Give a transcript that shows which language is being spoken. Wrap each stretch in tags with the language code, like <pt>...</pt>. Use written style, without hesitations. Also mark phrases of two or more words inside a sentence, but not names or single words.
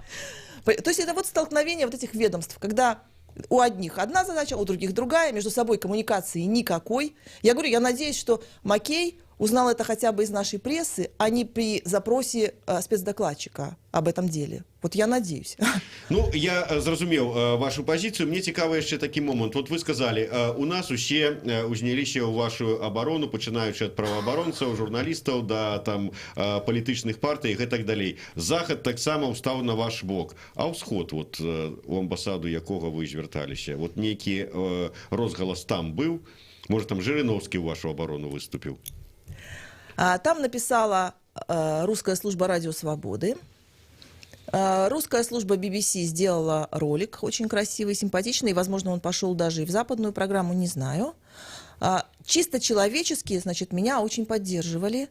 <ru>То есть это столкновение этих ведомств, когда у одних одна задача, у других другая, между собой коммуникации никакой. Я говорю, я надеюсь, что Маккей, узнал это хотя бы из нашей прессы, а не при запросе спецдокладчика об этом деле. Вот я надеюсь.</ru> <be>Ну, я зразумеў вашу пазіцыю. Мне цікава яшчэ такі момант.</be> <ru>Вот вы сказали,</ru> <be>у нас усе узняліся ў вашу абарону, пачынаючы ад праваабаронцаў, журналістаў да там палітычных партый і гэтак далей. Захад таксама ўстаў на ваш бок. А ўсход, вот у амбасаду якога вы звярталіся, вот нейкі розгалас там быў?</be> <ru>Может, там Жириновский в вашу оборону выступил? Там написала русская служба «Радио Свободы». Русская служба BBC сделала ролик очень красивый, симпатичный. Возможно, он пошел даже и в западную программу, не знаю. Чисто человечески, значит, меня очень поддерживали.</ru>